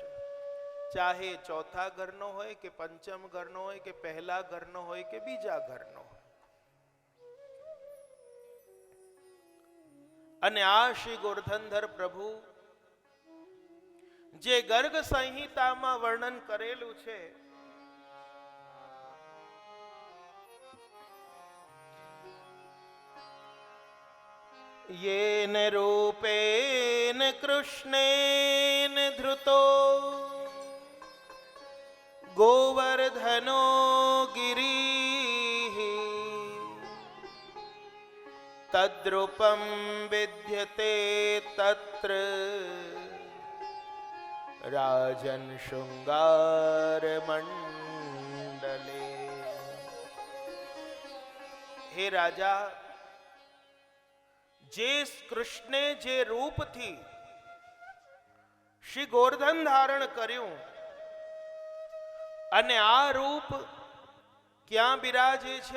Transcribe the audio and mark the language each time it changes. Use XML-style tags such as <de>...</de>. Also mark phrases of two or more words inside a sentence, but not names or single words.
<gu>ચાહે ચોથા ઘરનો હોય કે પંચમ ઘરનો હોય કે પહેલા ઘરનો હોય કે બીજા ઘરનો હોય. અને આ શ્રી ગોરધનધર પ્રભુ જે ગર્ગ સંહિતામાં વર્ણન કરેલું છે,</gu> <sa>येन रूपेण कृष्णेन धृतो गोवर्धनो गिरिः તદ્રૂપમ વિદ્યતે તત્ર રાજન શૃંગાર મંડલે.</sa> <gu>હે રાજા, જે કૃષ્ણે જે રૂપથી શ્રી ગોવર્ધન ધારણ કર્યું અને આ રૂપ ક્યાં બિરાજે છે?</gu>